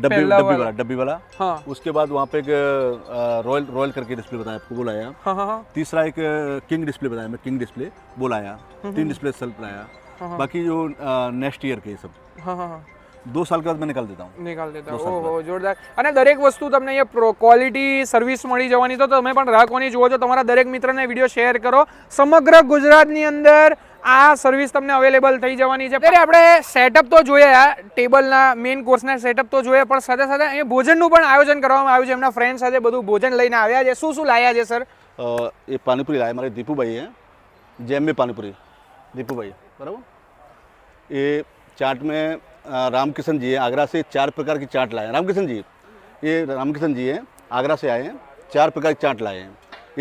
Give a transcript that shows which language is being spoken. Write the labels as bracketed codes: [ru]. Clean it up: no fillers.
[hi] डब्बी वाला। हाँ। उसके बाद वहाँ पे एक रॉयल करके डिस्प्ले बताया आपको, वो लाया। हाँ। तीसरा एक किंग डिस्प्ले बताया मैं, किंग डिस्प्ले वो लाया। 3 डिस्प्ले सेल्फ लाया। बाकी जो नेक्स्ट ईयर के सब 2 साल के बाद मैं निकाल देता हूँ। [gu] ઓહો, જોરદાર। અને દરેક વસ્તુ તમને અહીંયા ક્વોલિટી સર્વિસ મળી જવાની, તો તમે પણ ગ્રાહકોની જુઓ છો, તમારા દરેક મિત્રને વિડીયો શેર કરો। સમગ્ર ગુજરાતની અંદર આ સર્વિસ તમને અવેલેબલ થઈ જવાની છે। ત્યારે આપણે સેટઅપ તો જોયા, ટેબલના મેઇન કોર્સના સેટઅપ તો જોયા, પણ સાથે સાથે અહીંયા ભોજનનું પણ આયોજન કરવામાં આવ્યું છે। એમના ફ્રેન્ડ સાથે બધું ભોજન લઈને આવ્યા છે। શું શું લાયા છે સર? [hi] ये पानीपुरी लाया हमारे दीपू भाई हैं, जैम में पानीपुरी, दीपू भाई बराबर। ये चाट में रामकिशन जी है, आगरा से 4 प्रकार की चाट लाए हैं। रामकिशन जी हैं, आगरा से आए हैं, 4 प्रकार की चाट लाए हैं।